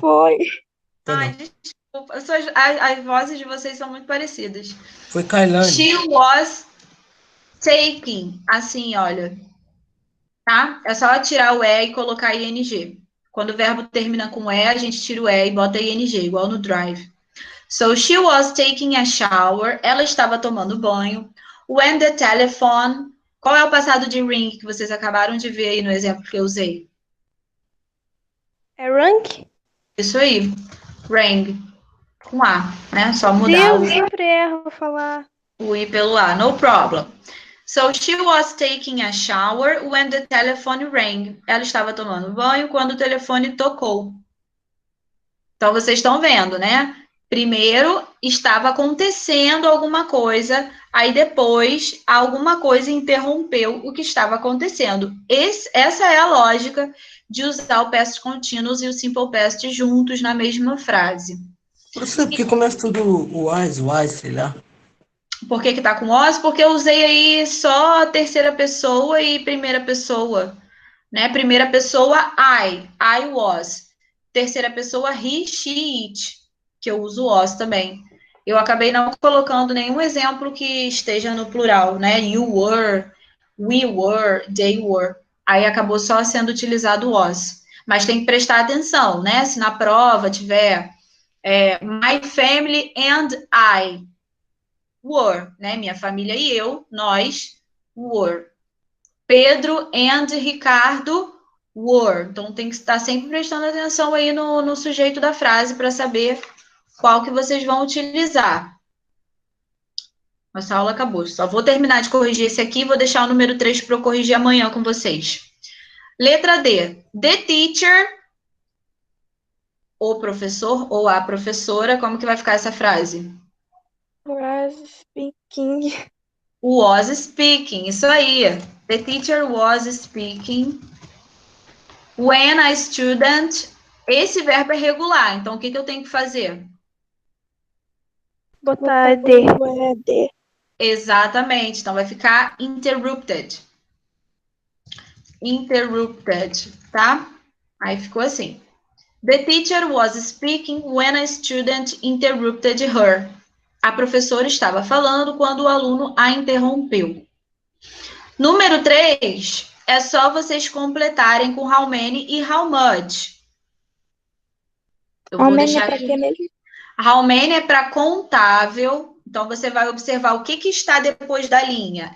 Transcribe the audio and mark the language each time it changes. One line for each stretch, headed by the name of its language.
Portuguese: Foi. foi Ai, não. desculpa. As vozes de vocês são muito parecidas. Foi Kailane.
English: She was. taking,
Portuguese: assim, olha, tá? É só tirar o E e colocar ing. Quando o verbo termina com E, a gente tira o E e bota ing, igual no drive.
English: So, she was taking a shower.
Portuguese: Ela estava tomando banho.
English: When the telephone...
Portuguese: Qual é o passado de ring que vocês acabaram de ver aí no exemplo que eu usei? É rank? Isso aí. Rang. Com A, né? Só mudar Deus, sempre erro falar. o I pelo A. No problem.
English: So, she was taking a shower when the telephone rang.
Portuguese: Ela estava tomando banho quando o telefone tocou. Então, vocês estão vendo, né? Primeiro, estava acontecendo alguma coisa, aí depois, alguma coisa interrompeu o que estava acontecendo. Essa é a lógica de usar o past continuous e o simple past juntos na mesma frase. Professor, porque começa tudo o wise, sei lá. Por que tá com was? Porque eu usei aí só terceira pessoa e primeira pessoa, né? Primeira pessoa, I was. Terceira pessoa, he, she, it, que eu uso was também. Eu acabei não colocando nenhum exemplo que esteja no plural, né?
English: You were, we were, they were.
Portuguese: Aí acabou só sendo utilizado was. Mas tem que prestar atenção, né? Se na prova tiver
English: my family and I were,
Portuguese: né? Minha família e eu, nós, were.
English: Pedro and Ricardo were.
Portuguese: Então, tem que estar sempre prestando atenção aí no sujeito da frase para saber qual que vocês vão utilizar. Nossa aula acabou. Só vou terminar de corrigir esse aqui e vou deixar o número 3 para eu corrigir amanhã com vocês. Letra D. The teacher, o professor ou a professora, como que vai ficar essa frase?
English: Was speaking. Was speaking, isso aí. The teacher was speaking. When a student,
Portuguese: esse verbo é regular, então o que eu tenho que fazer? Botar D. Exatamente, então vai ficar interrupted. Interrupted, tá? Aí ficou assim.
English: The teacher was speaking when a student interrupted her.
Portuguese: A professora estava falando quando o aluno a interrompeu. Número 3, é só vocês completarem com how many e how much. Eu vou deixar Pra aqui. quê mesmo? How many é para contável, então você vai observar o que está depois da linha.